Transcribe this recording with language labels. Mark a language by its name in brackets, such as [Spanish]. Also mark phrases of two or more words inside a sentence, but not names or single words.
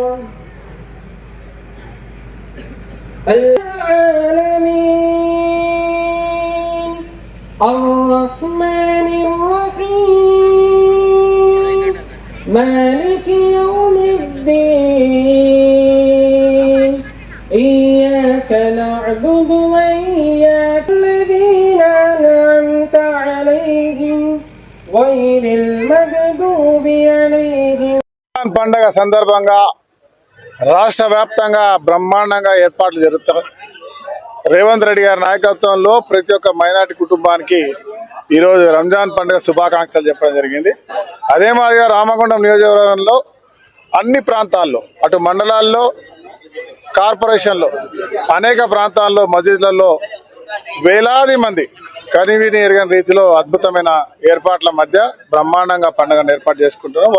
[Arabic] العالمين الرحمن الرحيم مالك يوم الدين إياك نعبد وإياك الذين أنعمت عليهم غير المغضوب عليهم. [Telugu] పండగ సందర్భంగా రాష్ట్ర వ్యాప్తంగా బ్రహ్మాండంగా ఏర్పాట్లు జరుగుతాయి. రేవంత్ రెడ్డి గారి నాయకత్వంలో ప్రతి ఒక్క మైనార్టీ కుటుంబానికి ఈరోజు రంజాన్ పండుగ శుభాకాంక్షలు చెప్పడం జరిగింది. అదే మాదిరిగా రామగుండం నియోజకవర్గంలో అన్ని ప్రాంతాల్లో, అటు మండలాల్లో, కార్పొరేషన్లో, అనేక ప్రాంతాల్లో, మసీదులలో వేలాది మంది కనివిని ఎరగని రీతిలో అద్భుతమైన ఏర్పాట్ల మధ్య బ్రహ్మాండంగా పండుగను ఏర్పాటు చేసుకుంటున్నాం.